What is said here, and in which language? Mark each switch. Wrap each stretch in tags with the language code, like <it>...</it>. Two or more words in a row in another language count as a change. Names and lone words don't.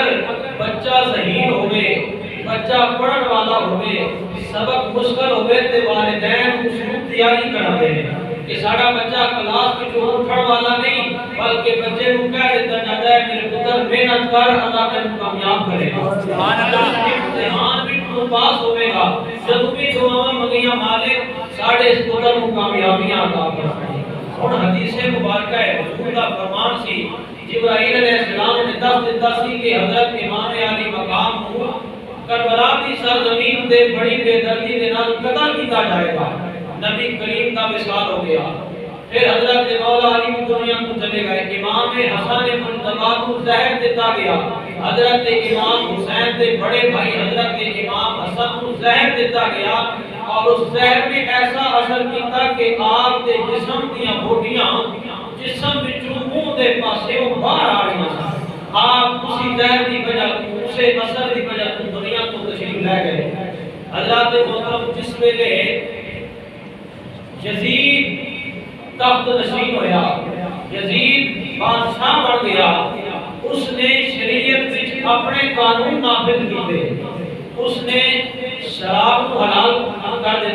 <pa>بچہ ذہین ہوئے بچہ پڑھن والا ہوئے سبق مشکل ہوئے تے والدین اس کو تیاری کرا دے کہ ساڑا بچہ کلاس میں جو اٹھن والا نہیں بلکہ بچے کو کہہ دیتا جاتا ہے میرے پتر محنت کر اللہ تجھے کامیاب کرے گا، امتحان بھی تو پاس ہوئے گا، جب بھی دعاواں منگیاں مالک ساڑے اس پتر کو کامیابیاں عطا فرمائے۔ اور حدیث مبارکہ ہے حضور کا فرمان سی جبرائیل علیہ السلام نے دس دیتا سی کہ حضرت امام علی مقام کو کربلا کی سرزمین دے بڑی بے دردی دے نال قتل کیتا جائے گا، نبی کریم کا وصال ہو گیا، پھر حضرت مولا علی کی دنیا کو چلے گئے، امام حسن مجتبی کو زہر دیتا گیا، حضرت امام حسین دے بڑے بھائی حضرت امام حسن کو زہر دیتا گیا، اور اس زہر میں ایسا اثر کیتا کہ آپ دے جسم دیاں بوٹیاں جسم وچوں منہ دے پاسے باہر آ رہی ہیں، آپ اسی زہر دی وجہ اسے اثر دی وجہ دنیا کو تشریف لے گئے۔ حضرت محترم جس ویلے یزید تخت نشین ہویا، یزید بادشاہ بن گیا، اس نے شریعت وچ اپنے قانون نافذ کیتے، اس نے شراب کو حلال کر دیتا۔</pa>